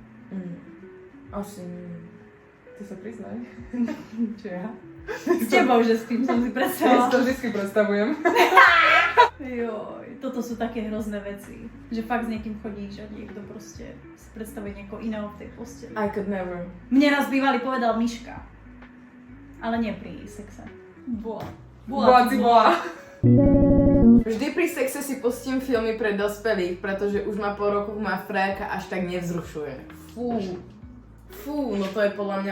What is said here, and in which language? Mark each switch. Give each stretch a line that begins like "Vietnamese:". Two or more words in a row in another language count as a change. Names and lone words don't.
Slovak: Asi nie. Ty sa priznaj. Čo ja? S tebou, že s tým som si Ja si predstavila. to vždy predstavujem. Joj, toto sú také hrozné veci. Že fakt s niekým chodíš a niekto proste si predstavuje niekoho iného v tej posteli.
English: I could never.
Slovak: Mne raz bývalý povedal Miška. Ale nie pri sexe. Bola. Bola. Vždy pri sexe si pustím filmy pre dospelých, pretože už ma po rokoch má frajerka až tak nevzrušuje. Fú, no to je podľa mňa...